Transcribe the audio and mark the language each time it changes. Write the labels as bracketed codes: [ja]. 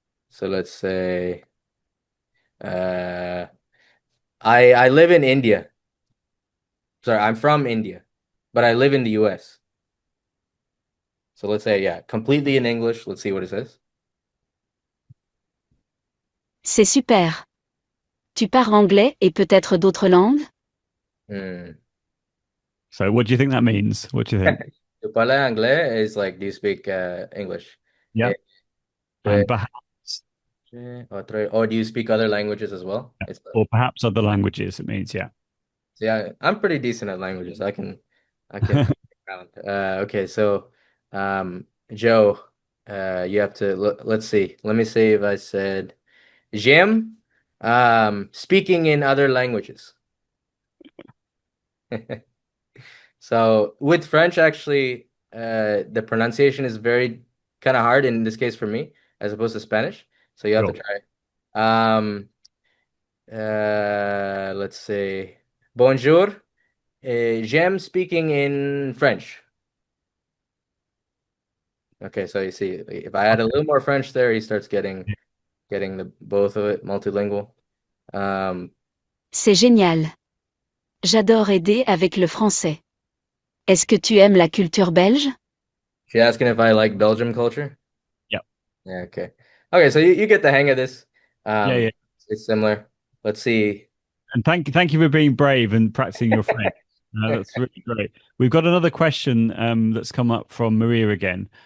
[en] So let's say uh I live in India. Sorry, I'm from India, but I live in the US. So let's say yeah, completely in English. Let's see what it says. [fr] C'est super. Tu parles anglais et peut-être d'autres langues? Hmm. [en] So what do you think that means? What do you think? [fr] Tu parles anglais [en] is like do you speak English? Yeah. Eh, And eh, perhaps, or do you speak other languages as well? or perhaps other languages, it means, yeah. Yeah, I'm pretty decent at languages. I can count. Okay, so Joe. You have to let's see. Let me see if I said [fr] j'aime [en] speaking in other languages. So with French, actually, the pronunciation is very kind of hard in this case for me, as opposed to Spanish. So you have to Sure. try. Um, let's say bonjour. [fr] J'aime [en] speaking in French. Okay, so you see, if I add a little more French there, he starts getting the both of it, multilingual. Um, [fr] C'est génial. J'adore aider avec le français. Est-ce que tu aimes la culture belge? [en] she's asking if I like Belgium culture. Yeah. Yeah, okay. Okay, so you get the hang of this. Yeah, yeah. It's similar. Let's see. And thank you for being brave and practicing your French. That's really great. We've got another question that's come up from Maria again.